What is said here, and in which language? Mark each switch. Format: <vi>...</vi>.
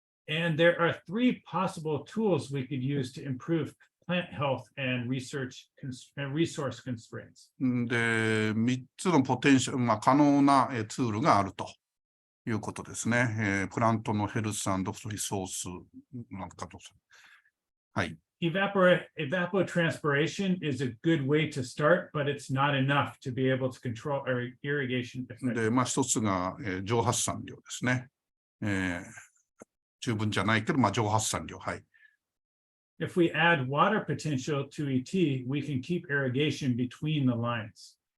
<en>And there are 3 possible tools we could use to improve plant health and resource constraints.</en> <ja>で、3つのポテンシャル、可能なツールがあるということですね。プラントのヘルス&リソースなんかと。はい。</ja> <en>Evapotranspiration is a good way to start, but it's not enough to be able to control our irrigation effectively.</en> <ja>で、一つが、蒸発散量ですね。十分じゃないけど、蒸発散量。はい。</ja> <en>If we add water potential to ET, we can keep irrigation between the lines.</en>